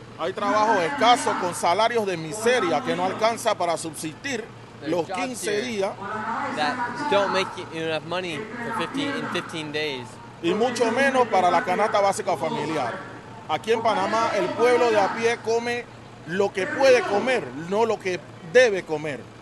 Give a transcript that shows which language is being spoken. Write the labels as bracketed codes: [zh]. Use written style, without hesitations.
[es] Hay trabajo escaso con salarios de miseria que no alcanza para subsistir los 15 días [en] that don't make you enough money for 15 days. [es] Y mucho menos para la canasta básica familiar. Aquí en Panamá el pueblo de a pie come lo que puede comer, no lo que debe comer.